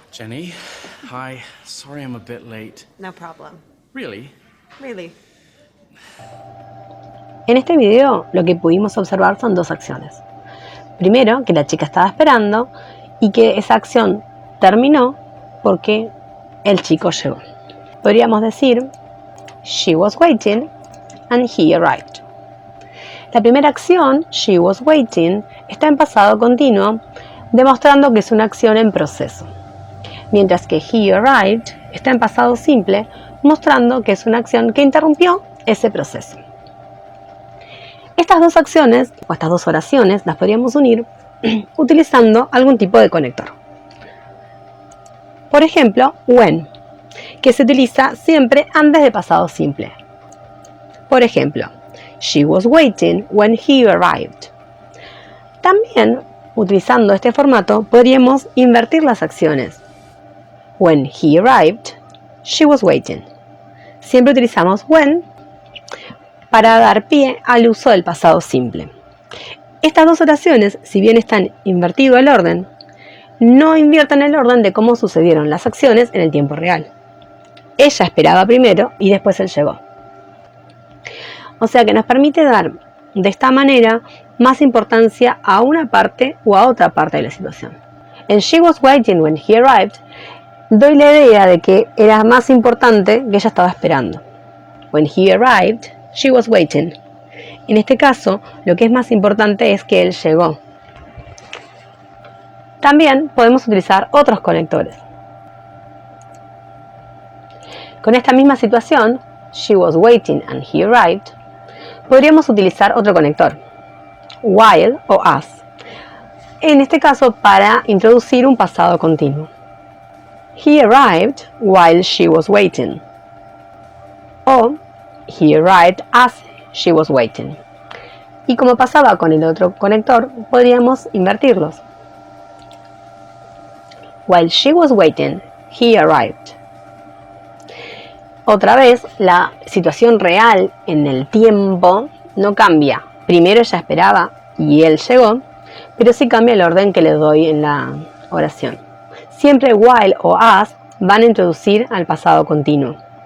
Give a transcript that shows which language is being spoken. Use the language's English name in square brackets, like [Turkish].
[English] Jenny, hi. Sorry I'm a bit late. No problem. Really? Really. [Spanish] En este video lo que pudimos observar son dos acciones. Primero, que la chica estaba esperando y que esa acción terminó porque el chico llegó. Podríamos decir, [English] she was waiting and he arrived. [Spanish] La primera acción, [English] she was waiting, [Spanish] está en pasado continuo, demostrando que es una acción en proceso. Mientras que [English] he arrived [Spanish] está en pasado simple, mostrando que es una acción que interrumpió ese proceso. Estas dos acciones, o estas dos oraciones, las podríamos unir utilizando algún tipo de conector. Por ejemplo, when, que se utiliza siempre antes de pasado simple. Por ejemplo, [English] she was waiting when he arrived. [Spanish] También, utilizando este formato, podríamos invertir las acciones. [English] When he arrived, she was waiting. [Spanish] Siempre utilizamos when para dar pie al uso del pasado simple. Estas dos oraciones, si bien están invertido el orden, no invierten el orden de cómo sucedieron las acciones en el tiempo real. Ella esperaba primero y después él llegó. O sea que nos permite dar de esta manera más importancia a una parte o a otra parte de la situación. En [English] she was waiting when he arrived, [Spanish] doy la idea de que era más importante que ella estaba esperando. [English] When he arrived, she was waiting. [Spanish] En este caso, lo que es más importante es que él llegó. También podemos utilizar otros conectores. Con esta misma situación, [English] she was waiting and he arrived, [Spanish] podríamos utilizar otro conector, while o as. En este caso, para introducir un pasado continuo. [English] He arrived while she was waiting. O he arrived as she was waiting. [Spanish] Y como pasaba con el otro conector, podríamos invertirlos. [English] While she was waiting, he arrived. [Spanish] Otra vez, la situación real en el tiempo no cambia. Primero ella esperaba y él llegó, pero sí cambia el orden que le doy en la oración. Siempre while o as van a introducir al pasado continuo.